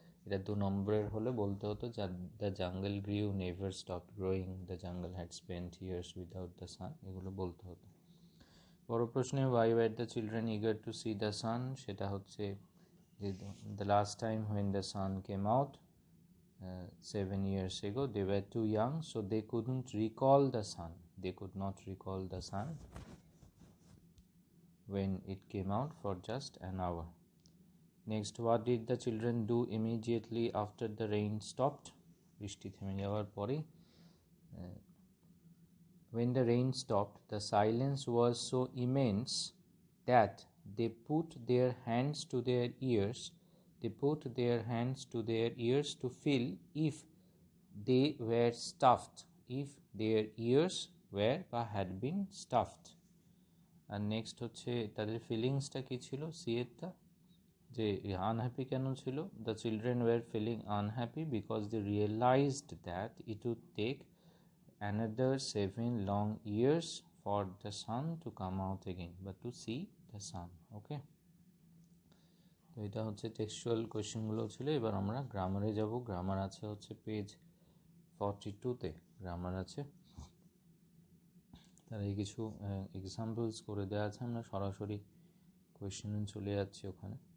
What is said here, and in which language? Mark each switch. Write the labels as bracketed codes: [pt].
[bn] এটা 2 নম্বরের হলে বলতে হতো [en] the jungle grew never stop growing, the jungle had spent years without the sun, [bn] এগুলো বলতে হতো। বড় প্রশ্নে [en] why were the children eager to see the sun, [bn] সেটা হচ্ছে [en] The last time when the sun came out 7 years ago, they were too young, so they couldn't recall the sun. They could not recall the sun when it came out for just an hour. Next, what did the children do immediately after the rain stopped? [bn] বৃষ্টি থেমে যাওয়ার পরে [en] when the rain stopped, the silence was so immense that they put their hands to their ears. They put their hands to their ears to feel if they were stuffed, if their ears were বা had been stuffed. [bn] আর next হচ্ছে তাদের ফিলিংসটা কী ছিল, সিএরটা, যে unhappy কেন ছিল? [en] The children were feeling unhappy because they realised that it would take another 7 long years for the sun to come out again, but to see the sun. [bn] ওকে, তো এটা হচ্ছে টেক্সচুয়াল কোয়েশ্চেনগুলো ছিল। এবার আমরা গ্রামারে যাব। গ্রামার আছে হচ্ছে পেজ 42-তে, গ্রামার আছে। তার এই কিছু এক্সাম্পলস করে দেওয়া আছে, আমরা সরাসরি কোয়েশ্চেনে চলে যাচ্ছি ওখানে।